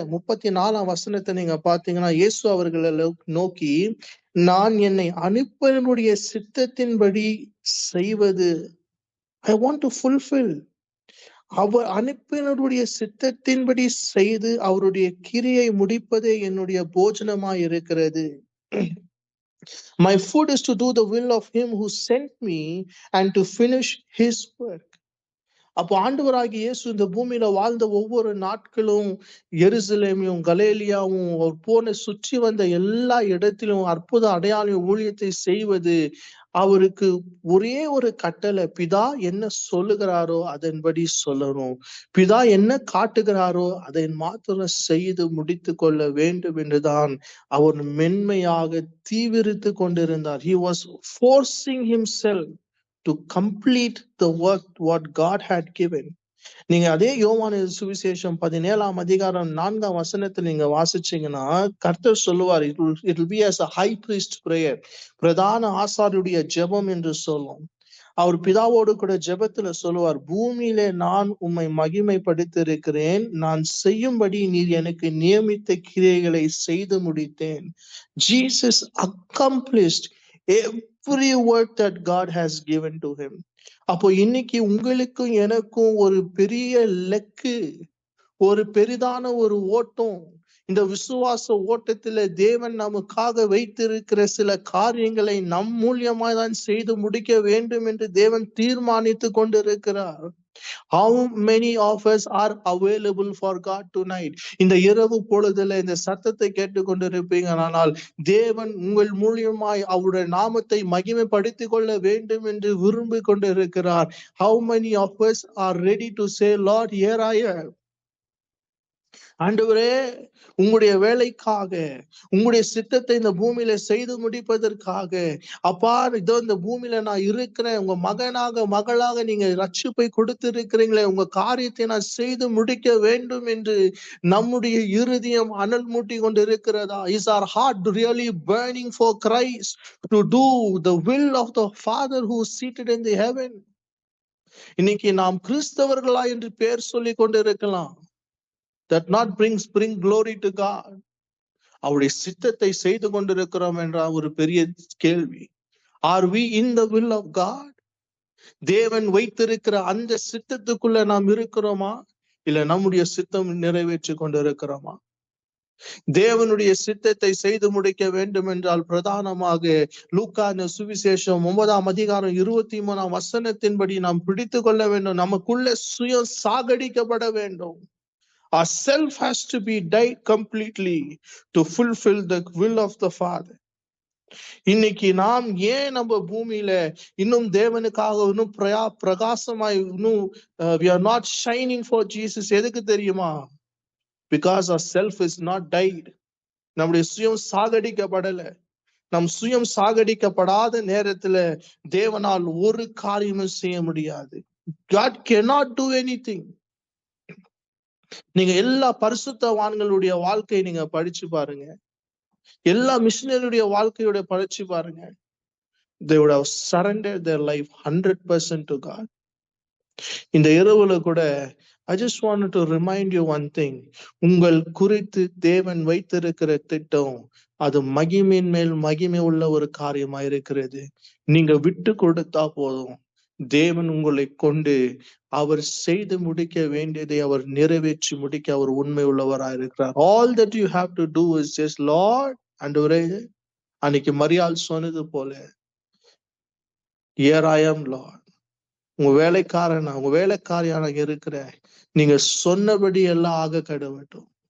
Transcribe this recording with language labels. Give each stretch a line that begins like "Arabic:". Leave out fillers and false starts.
Tamil: 34ஆம் வசனத்தை நீங்க பாத்தீங்கன்னா, இயேசு அவர்களை நோக்கி, நான் என்னை அனுப்பினவருடைய சித்தத்தின்படி செய்வது,
English: I want to fulfil,
Tamil: அவர் அனுப்பினருடைய சித்தத்தின்படி செய்து அவருடைய கிரியை முடிப்பதே என்னுடைய போஜனமாய் இருக்கிறது.
English: My food is to do the will of him who sent me and to finish his work.
Tamil: அப்போ ஆண்டவராகிய இயேசு இந்த பூமியில வாழ்ந்த ஒவ்வொரு நாட்களும் எருசலேமையும் கலேலியாவும் அவர் போன சுற்றி வந்த எல்லா இடத்திலும் அற்புத அடையாள ஊழியத்தை செய்வது அவருக்கு ஒரே ஒரு கட்டளை, பிதா என்ன சொல்லுகிறாரோ அதன்படி சொல்லணும், பிதா என்ன காட்டுகிறாரோ அதை மாத்திரம் செய்து முடித்து கொள்ள வேண்டும் என்றுதான் அவர் மென்மையாக தீவிரித்து கொண்டிருந்தார்.
English: He was forcing himself to complete the work what God had given.
Tamil: நீங்க அதே யோவான் சுவிசேஷம் 17ஆம் அதிகாரம் 4ஆம் வசனத்தில் நீங்க வாசிச்சீங்கன்னா, கர்த்தர் சொல்லுவார்,
English: it will be as a high priest prayer,
Tamil: பிரதான ஆசாரியருடைய ஜெபம் என்று சொல்லும். அவர் பிதாவோடு கூட ஜெபத்துல சொல்லுவார், பூமியிலே நான் உம்மை மகிமைப்படுத்தியிருக்கிறேன், நான் செய்யும்படி நீர் எனக்கு நியமித்த கிரியைகளை செய்து முடித்தேன்.
English: Jesus accomplished every work that God has given to him.
Tamil: அப்போ இன்னைக்கு உங்களுக்கும் எனக்கும் ஒரு பெரிய லக்கு, ஒரு பெரிதான ஒரு ஓட்டம். இந்த விசுவாச ஓட்டத்துல தேவன் நமக்காக வைத்திருக்கிற சில காரியங்களை நம் மூலியமாய் தான் செய்து முடிக்க வேண்டும் என்று தேவன் தீர்மானித்து கொண்டிருக்கிறார்.
English: How many of us are available for God tonight?
Tamil: இந்த இரவு பொழுதுல இந்த சத்தத்தை கேட்டுக்கொண்டிருப்பீங்க, ஆனால் தேவன் உங்கள் மூலியமாய் அவருடைய நாமத்தை மகிமைப்படுத்திக் கொள்ள வேண்டும் என்று விரும்பி கொண்டிருக்கிறார்.
English: How many of us are ready to say, Lord, here I am.
Tamil: ஆண்டவரே, உங்களுடைய வேலைக்காக, உங்களுடைய சித்தத்தை இந்த பூமியில செய்து முடிப்பதற்காக, அப்பா இதோ இந்த பூமியில நான் இருக்கிறேன், உங்க மகனாக மகளாக நீங்க ரட்சிப்பை கொடுத்திருக்கிறீங்களே, உங்க காரியத்தை நான் செய்து முடிக்க வேண்டும் என்று நம்முடைய இருதயம் அனல் மூட்டி கொண்டு இருக்கிறதா?
English: Is our heart really burning for Christ to do the will of the Father who is seated in the heaven?
Tamil: இன்னைக்கு நாம் கிறிஸ்தவர்களா என்று பெயர் சொல்லி கொண்டு இருக்கலாம்.
English: That not bring glory to God.
Tamil: அவருடைய சித்தத்தை செய்து கொண்டிருக்கிறோம் என்ற ஒரு பெரிய கேள்வி.
English: Are we in the will of God?
Tamil: தேவன் வைத்திருக்கிற அந்த சித்தத்துக்குள்ள நாம் இருக்கிறோமா, இல்ல நம்முடைய சித்தம் நிறைவேற்றி கொண்டிருக்கிறோமா? தேவனுடைய சித்தத்தை செய்து முடிக்க வேண்டும் என்றால் பிரதானமாக லூக்கா சுவிசேஷம் 9ஆம் அதிகாரம் 23ஆம் வசனத்தின்படி நாம் பிடித்து கொள்ள வேண்டும். நமக்குள்ள சுயம் சாகடிக்கப்பட வேண்டும்.
English: Our self has to be died completely to fulfill the will of the Father.
Tamil: இன்னைக்கு நாம் ஏன் நம்ம பூமியில இன்னும் தேவனுக்காக இன்னும் பிரகாசமாய் இன்னும்
English: we are not shining for Jesus?
Tamil: எதுக்கு தெரியுமா?
English: Because our self is not died.
Tamil: நம்முடைய சுயம் சாகடிக்கப்படல. நம் சுயம் சாகடிக்கப்படாத நேரத்துல தேவனால் ஒரு காரியமும் செய்ய முடியாது.
English: God cannot do anything.
Tamil: நீங்க எல்லா பரிசுத்தவான்களுடைய வாழ்க்கையை நீங்க படிச்சு பாருங்க, எல்லா மிஷனரியுடைய வாழ்க்கையோட படிச்சு பாருங்க.
English: They would have surrendered their life 100% to God.
Tamil: இந்த இரவுல கூட
English: I just wanted to remind you one thing.
Tamil: உங்கள் குறித்து தேவன் வைத்திருக்கிற திட்டம் அது மகிமையின் மேல் மகிமை உள்ள ஒரு காரியமா இருக்கிறது. நீங்க விட்டு கொடுத்தா போதும், தேவன் உங்களை கொண்டு அவர் செய்து முடிக்க வேண்டியதை அவர் நிறைவேற்றி முடிக்க அவர் உண்மை உள்ளவராக இருக்கிறார்.
English: All that you have to do is just, Lord,
Tamil: ஆண்டவரே, அன்னைக்கு மரியாள் சொன்னது போல,
English: here I am Lord,
Tamil: உங்க வேலைக்காரன், உங்க வேலைக்காரியான இருக்கிற நீங்க சொன்னபடி எல்லாம் ஆக கடவட்டும்.